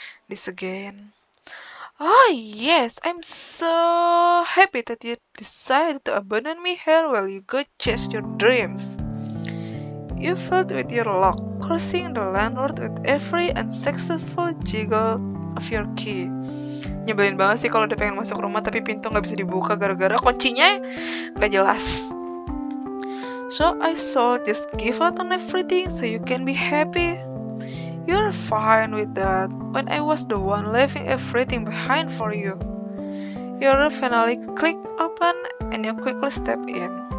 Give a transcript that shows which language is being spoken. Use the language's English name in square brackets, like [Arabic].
[English] This again. Oh yes, I'm so happy that you decided to abandon me here while you go chase your dreams. You fought with your lock, cursing the landlord with every unsuccessful jiggle of your key. [Indonesian] Nyebelin banget sih kalau udah pengen masuk rumah tapi pintu nggak bisa dibuka gara-gara kuncinya nggak jelas. [English] So I should just give out on everything so you can be happy. You're fine with that when I was the one leaving everything behind for you. Your door finally clicked open and you quickly step in.